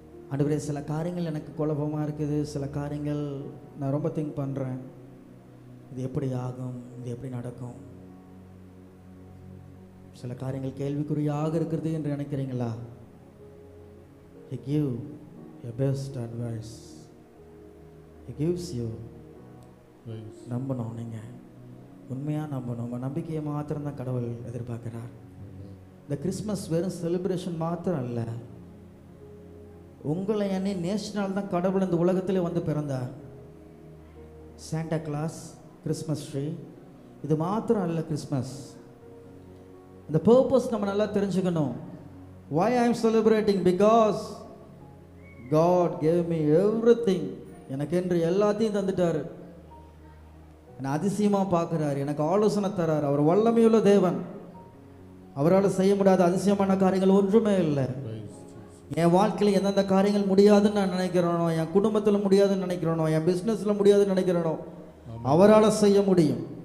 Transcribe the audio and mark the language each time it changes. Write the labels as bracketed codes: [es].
[ta] ஆண்டவரே, சில காரியங்கள் எனக்கு குழப்பமாக இருக்குது, சில காரியங்கள் நான் ரொம்ப திங்க் பண்ணுறேன், இது எப்படி ஆகும், இது எப்படி நடக்கும், சில காரியங்கள் கேள்விக்குறியாக இருக்கிறது என்று நினைக்கிறீங்களா? [en] He give your best advice. He gives you. [ta] நம்பணும். நீங்கள் உண்மையாக நம்பணும். உங்கள் நம்பிக்கையை மாத்திரம்தான் கடவுள் எதிர்பார்க்கிறார். இந்த கிறிஸ்மஸ் வெறும் செலிப்ரேஷன் மாத்திரம் அல்ல. உங்களை என்னை நேஷனல் தான் கடவுள் இந்த உலகத்திலே வந்து பிறந்தார். சாண்டா கிளாஸ், கிறிஸ்மஸ் ட்ரீ, இது மாத்திரம் அல்ல கிறிஸ்மஸ். இந்த பர்பஸ் நம்ம நல்லா தெரிஞ்சுக்கணும். [en] Why I am celebrating? Because God gave me everything. [ta] எனக்கு என்று எல்லாத்தையும் தந்துட்டார். என்னை அதிசயமாக பார்க்குறாரு, எனக்கு ஆலோசனை தரார். அவர் வல்லமையுள்ள தேவன். அவரால் செய்ய முடியாத அதிசயமான காரியங்கள் ஒன்றுமே இல்லை. என் வாழ்க்கையில் எந்தெந்த காரியங்கள் முடியாதுன்னு நான் நினைக்கிறேனோ, என் குடும்பத்தில் முடியாதுன்னு நினைக்கிறேனோ, என் பிஸ்னஸில் முடியாதுன்னு நினைக்கிறேனோ, அவரால் செய்ய முடியும்.